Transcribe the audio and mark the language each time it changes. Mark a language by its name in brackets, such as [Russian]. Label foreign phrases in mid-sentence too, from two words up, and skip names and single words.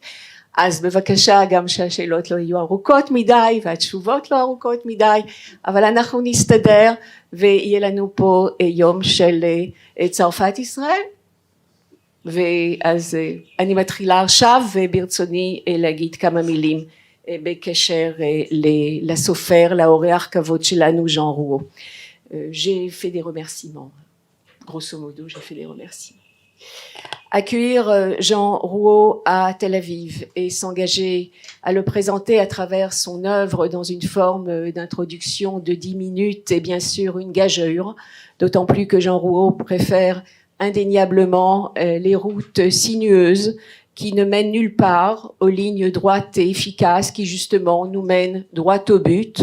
[Hebrew] אז בבקשה גם שהשאלות לא יהיו ארוכות מדי והתשובות לא ארוכות מדי, אבל אנחנו נסתדר ויהיה לנו פה יום של צרפת ישראל. ואז אני מתחילה עכשיו וברצוני להגיד כמה מילים בקשר לסופר, לאורח כבוד שלנו, ז'אן רוו. [French] J'ai fait des remerciements. Grosso modo, j'ai fait des remerciements. Accueillir Jean Rouault à Tel Aviv et s'engager à le présenter à travers son œuvre dans une forme d'introduction de 10 minutes est bien sûr une gageure, d'autant plus que Jean Rouault préfère indéniablement les routes sinueuses qui ne mènent nulle part, aux lignes droites et efficaces qui justement nous mènent droit au but.